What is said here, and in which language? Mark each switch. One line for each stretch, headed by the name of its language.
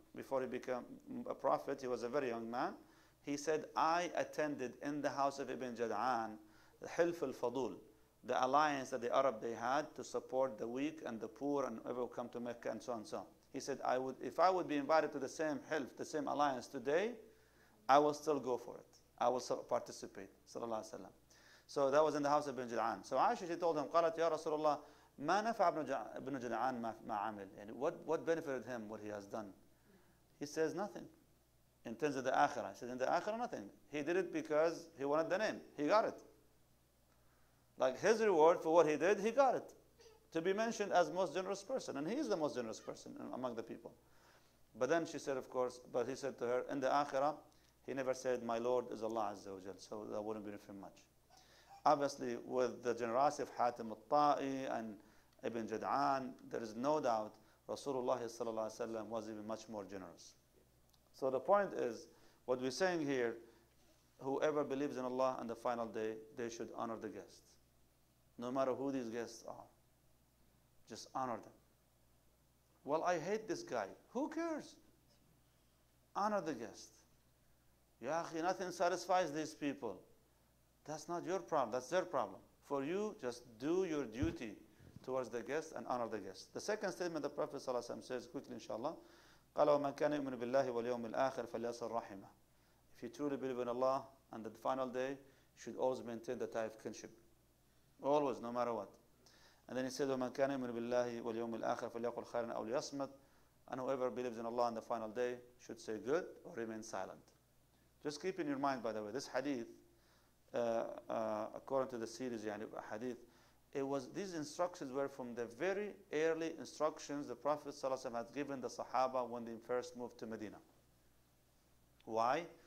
English: Before he became a prophet, he was a very young man. He said, I attended in the house of Ibn Jud'an the Hilf al-Fadul, the alliance that the Arab they had to support the weak and the poor and whoever would come to Mecca and so on and so on. He said, if I would be invited to the same Hilf, the same alliance today, I will still go for it. I will participate. Sallallahu Alaihi Wasallam. So that was in the house of Ibn Jud'an. So Aisha, she told him,
Arabic: قالت يا رسول الله ما نفع ابن جدعان ما عمل.
English: What benefited him, what he has done? He says nothing. In terms of the akhirah. He says in the akhirah, nothing. He did it because he wanted the name. He got it. Like his reward for what he did, he got it. To be mentioned as most generous person. And he is the most generous person among the people. But then she said, of course, but he said to her, in the akhirah, he never said, my Lord is Allah Azza wa Jal. So that wouldn't benefit him much. Obviously, with the generosity of Hatim al-Ta'i and Ibn Jud'an, there is no doubt Rasulullah sallallahu alaihi wasallam was even much more generous. So the point is, what we're saying here, whoever believes in Allah and the final day, they should honor the guests. No matter who these guests are. Just honor them. Well, I hate this guy. Who cares? Honor the guest. Ya akhi, nothing satisfies these people. That's not your problem. That's their problem. For you, just do your duty towards the guest and honor the guest. The second statement the Prophet ﷺ says, quickly inshallah,
Arabic: قال ومن كان يؤمن بالله واليوم الآخر فليصل رحمه.
English: If you truly believe in Allah and the final day, you should always maintain the tie of kinship. Always, no matter what. And then he said,
Arabic: ومن كان يؤمن بالله واليوم الآخر فليقل خيرا أو ليصمت.
English: And whoever believes in Allah on the final day should say good or remain silent. Just keep in your mind, by the way, this hadith, according to the series, hadith, these instructions were from the very early instructions the Prophet ﷺ had given the Sahaba when they first moved to Medina. Why?